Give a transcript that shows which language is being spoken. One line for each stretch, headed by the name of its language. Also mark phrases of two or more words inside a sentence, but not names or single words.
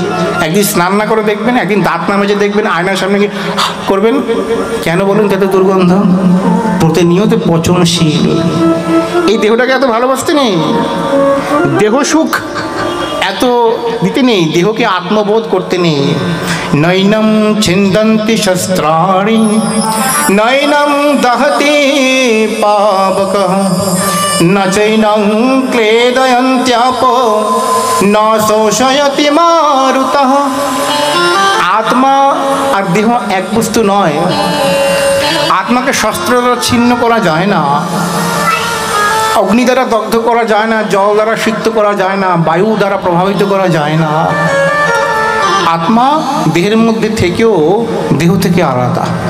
Bangla: একদিন স্নান না করে দেখবেন, একদিন দাঁত না মেজে দেখবেন, আয়নার সামনে গিয়ে করবেন, কেন বলুন এত দুর্গন্ধ? প্রতিনিয়ত পচনশীল। এই দেহটাকে এত ভালোবাসতে নেই, দেহ সুখ এত দিতে নেই, দেহকে আত্মবোধ করতে নেই।
Sanskrit: নৈনম ছিন্দন্তি শস্ত্রাণি নৈনম দহতি পাবকঃ ন চৈনং ক্লেদয়ন্ত্যাপো ন শোষয়তি মারুতঃ।
Bangla: আত্মা আর দেহ এক বস্তু নয়। আত্মাকে শস্ত্র দ্বারা ছিন্ন করা যায় না, অগ্নি দ্বারা দগ্ধ করা যায় না, জল দ্বারা সিক্ত করা যায় না, বায়ু দ্বারা প্রভাবিত করা যায় না। আত্মা দেহের মধ্যে থেকেও দেহ থেকে আলাদা।